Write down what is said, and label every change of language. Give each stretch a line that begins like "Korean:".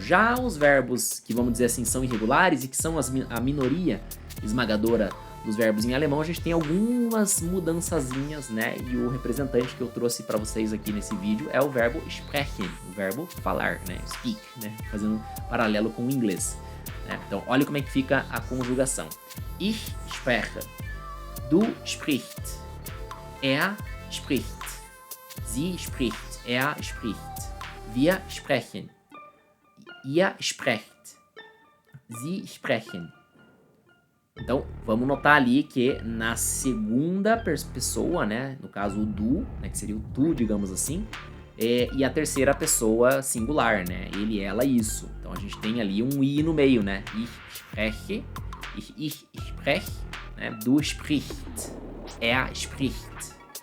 Portuguese: Já os verbos que, vamos dizer assim, são irregulares e que são a minoria esmagadora dos verbos em alemão, a gente tem algumas mudançazinhas, né? E o representante que eu trouxe para vocês aqui nesse vídeo é o verbo sprechen, o verbo falar, né? Speak, né? Fazendo um paralelo com o inglês. Né? Então, olha como é que fica a conjugação.
German: Ich spreche, du spricht, er spricht, sie spricht, er spricht, wir sprechen, ihr sprecht, sie sprechen.
Portuguese: Então, vamos notar ali que na segunda pessoa, né, no caso o du, né, que seria o tu, digamos assim, e a terceira pessoa singular, né, ele, ela, isso. Então, a gente tem ali um i no meio, né, ich spreche, ich spreche, né, du spricht, er spricht.